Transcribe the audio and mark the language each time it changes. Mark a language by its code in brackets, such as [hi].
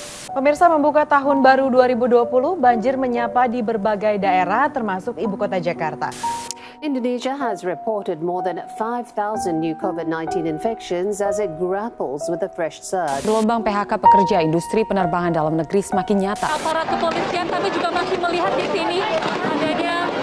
[id] Pemirsa, membuka tahun baru 2020, banjir menyapa di berbagai daerah termasuk ibu kota Jakarta. [en] Indonesia has reported more than 5,000 new COVID-19 infections as it grapples with a fresh surge. [id] Gelombang PHK pekerja industri penerbangan dalam negeri semakin nyata. Aparat kepolisian kami juga masih melihat di sini adanya